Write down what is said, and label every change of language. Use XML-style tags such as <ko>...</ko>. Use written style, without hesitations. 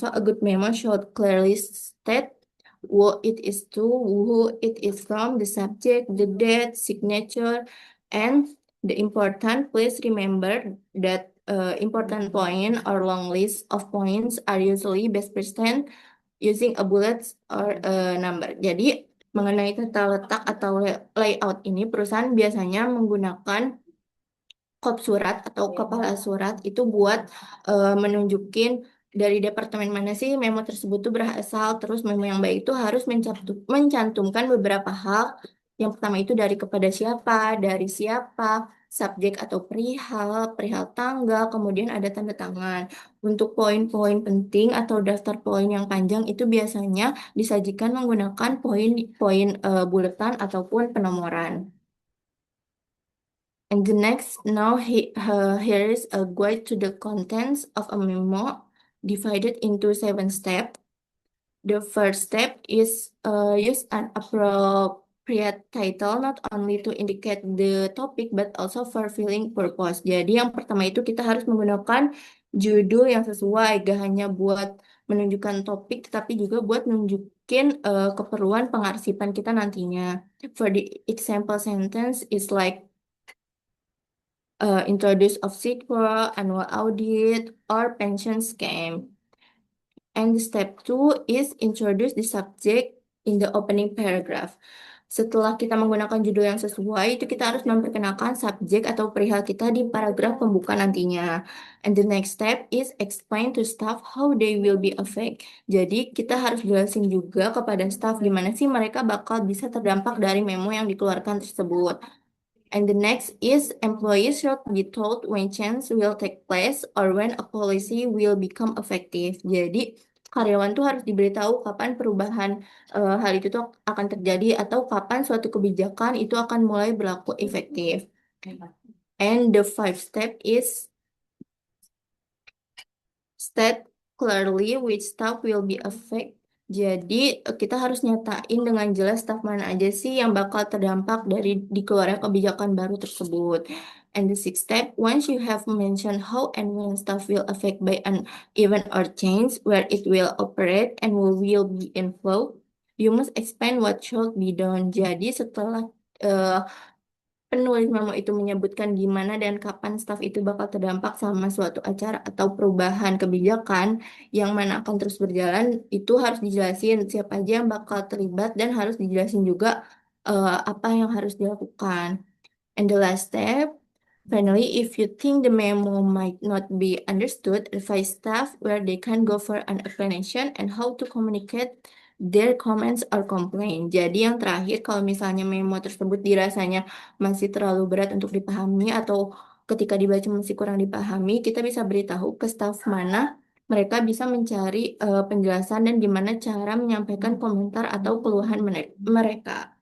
<en>So a good memo should clearly state what it is to, who it is from, the subject, the date, signature, and the important. Please remember that important point or long list of points are usually best present using a bullet or a number.</en> <id>Jadi mengenai tata letak atau layout ini, perusahaan biasanya menggunakan kop surat atau kepala surat itu buat menunjukin dari departemen mana sih memo tersebut tuh berasal. Terus memo yang baik itu harus mencantumkan beberapa hal. Yang pertama itu dari kepada siapa, dari siapa, subjek atau perihal, perihal tanggal, kemudian ada tanda tangan. Untuk poin-poin penting atau daftar poin yang panjang itu biasanya disajikan menggunakan poin-poin buletan ataupun penomoran.</id> <en>And the next, now here is a guide to the contents of a memo divided into 7 steps. The first step is use an appropriate title not only to indicate the topic but also for filling purpose.</en> <id>Jadi yang pertama itu kita harus menggunakan judul yang sesuai, gak hanya buat menunjukkan topik tetapi juga buat nunjukin keperluan pengarsipan kita nantinya.</id> <en>For the example sentence is like introduce of sequel, annual audit, or pension scheme. And step 2 is introduce the subject in the opening paragraph.</en> <id>Setelah kita menggunakan judul yang sesuai, itu kita harus memperkenalkan subjek atau perihal kita di paragraf pembuka nantinya.</id> <en>And the next step is explain to staff how they will be affected.</en> <id>Jadi kita harus jelasin juga kepada staff gimana sih mereka bakal bisa terdampak dari memo yang dikeluarkan tersebut.</id> <en>And the next is employees should be told when change will take place or when a policy will become effective.</en> <id>Jadi karyawan tuh harus diberitahu kapan perubahan hal itu tuh akan terjadi atau kapan suatu kebijakan itu akan mulai berlaku efektif.</id> <en>And the five step is state clearly which staff will be affected.</en> <id>Jadi kita harus nyatain dengan jelas staf mana aja sih yang bakal terdampak dari dikeluarnya kebijakan baru tersebut.</id> <en>And the sixth step, once you have mentioned how and when staff will affect by an event or change, where it will operate and will be involved, you must explain what should be done.</en> <id>Jadi setelah uh, penulis memo itu menyebutkan gimana dan kapan staf itu bakal terdampak sama suatu acara atau perubahan kebijakan yang mana akan terus berjalan, itu harus dijelasin siapa aja yang bakal terlibat dan harus dijelasin juga apa yang harus dilakukan.</id> <en>And the last step, finally, if you think the memo might not be understood, advise staff where they can go for an explanation and how to communicate their comments or complaint.</en> <id>Jadi yang terakhir, kalau misalnya memo tersebut dirasanya masih terlalu berat untuk dipahami atau ketika dibaca masih kurang dipahami, kita bisa beritahu ke staff mana mereka bisa mencari penjelasan dan gimana cara menyampaikan komentar atau keluhan mereka.</id>